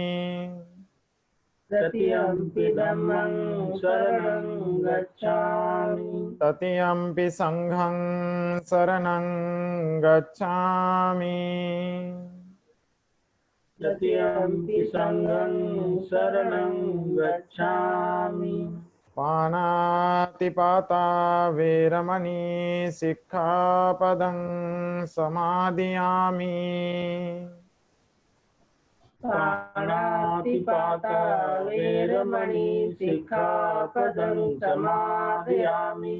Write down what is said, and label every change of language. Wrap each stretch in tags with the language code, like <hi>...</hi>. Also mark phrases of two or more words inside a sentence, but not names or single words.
<pi>तृतीयंपि धम्मं शरणं गच्छामि। तृतीयंपि संघं शरणं गच्छामि। तृतीयंपि संघं शरणं गच्छामि। पानातिपाता वेरमणि सिक्खापदं समादियामि। पाणातिपाता वेरमणि सिक्खापदं समादयामि।</pi>